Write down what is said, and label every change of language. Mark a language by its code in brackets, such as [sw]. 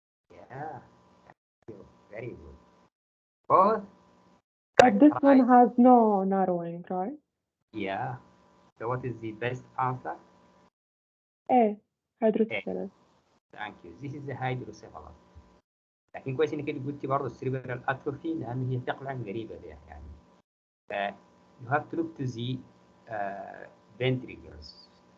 [en] Yeah, very good. Both. But this one right. has no narrowing, right? Yeah. So what is the best answer? A. hydrocephalus. Thank you. This is the hydrocephalus. [ar] لكن كويس انك قلتي برضه السيريبرال اتروفي لان هي فعلا قريبه ليها يعني. [en] You have to look to the ventricles.